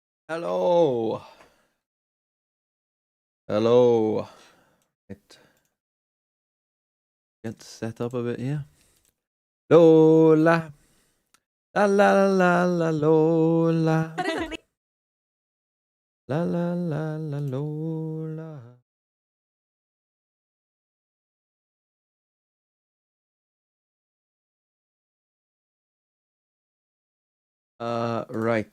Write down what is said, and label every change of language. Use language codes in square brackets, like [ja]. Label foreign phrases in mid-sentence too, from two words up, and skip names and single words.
[en] Hello. Hello. Right. Get set up a bit here. Lola. La la la la Lola. La la la la Lola. Right.